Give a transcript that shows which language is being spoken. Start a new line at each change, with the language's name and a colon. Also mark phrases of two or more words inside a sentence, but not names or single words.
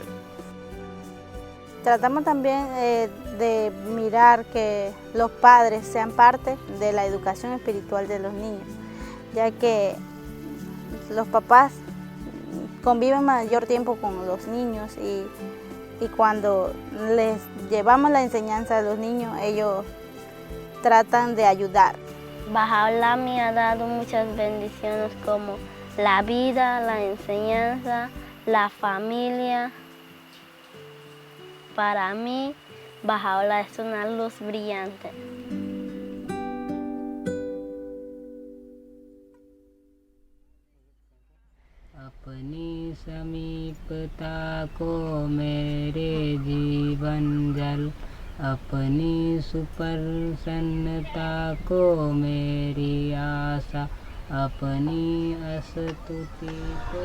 Spanish: Tratamos también de mirar que los padres sean parte de la educación espiritual de los niños, ya que los papás conviven mayor tiempo con los niños y cuando les llevamos la enseñanza a los niños, ellos tratan de ayudar. Baha'u'llah me ha dado muchas bendiciones como la vida, la enseñanza, la familia. Para mí, Baha'u'llah es una luz brillante.
Hindi: अपनी समीपता को मेरे जीवन जल अपनी सुप्रसन्नता को मेरी आशा अपनी स्तुति को।